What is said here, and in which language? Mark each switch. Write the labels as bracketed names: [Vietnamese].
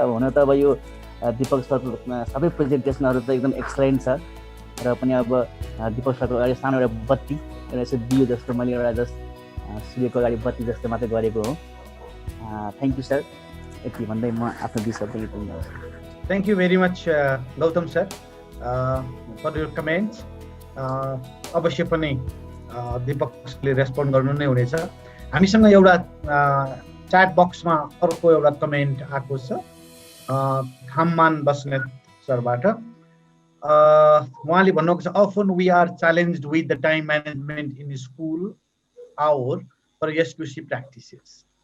[Nepali] अब हुन त अब यो दिपक सरको सबै प्रेजेन्टेसनहरू त एकदम एक्सलेन्ट छ र पनि अब दिपक सरको एउटा सानो एउटा बत्ती एउटा यसो दियो जस्तो मैले एउटा जस्ट सूर्यको अगाडि बत्ती जस्तो मात्रै गरेको हो। थ्याङ्क यू सर, यति भन्दै म आफ्नो दुई शब्द दिन्छु। [English] Thank you very much Gautam sir for your comments. [Nepali] अवश्य पनि दिपकले रेस्पोन्ड गर्नु नै हुनेछ। हामीसँग एउटा च्याट बक्समा अर्को एउटा कमेन्ट आएको छ खाममान बस्नेत सरबाट। उहाँले भन्नुभएको छ [English] Often we are challenged with the time management in school hour for SQC practices.